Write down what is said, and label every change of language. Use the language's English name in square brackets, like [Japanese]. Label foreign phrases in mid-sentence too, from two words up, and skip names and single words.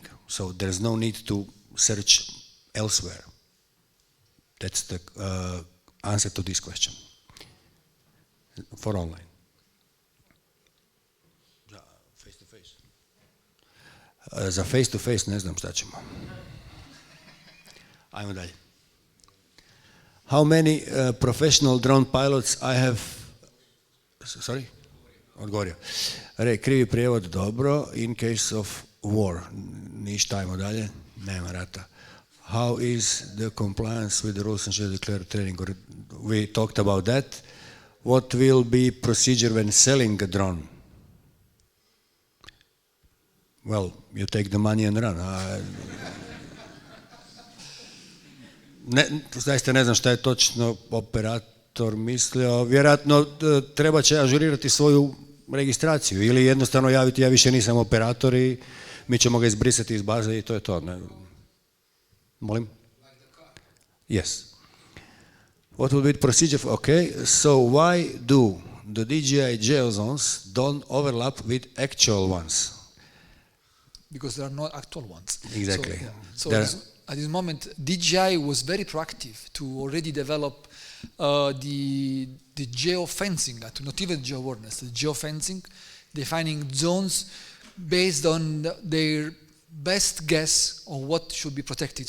[English] So there's no need to search elsewhere. That's the answer to this question for online. Face to face. [Croatian] Za [English] face to face [Croatian] ne znam šta ćemo. Ajmo dalje. [English] How many professional drone pilots I have? Sorry? [Croatian] Odgovorio. Krivi prijevod, dobro. [English] In case of war. [Croatian] Ništa, ajmo dalje. Nema rata. [English] How is the compliance with the rules and schedule declared training? We talked about that. What will be procedure when selling a drone? Well, you take the money and run. [Croatian] zaista ne znam šta je točno operator mislio, vjerojatno treba će ažurirati svoju registraciju ili jednostavno javiti ja više nisam operator i mi ćemo ga izbrisati iz baze i to je to. Ne? Molim? [English] Yes. What would be the procedure? Okay, so why do the DJI geozones don't overlap with actual ones? Because there are no actual ones. Exactly. So at this moment, DJI was very proactive to already develop the geofencing, not even geo-awareness, the geofencing, defining zones based on their best guess on what should be protected.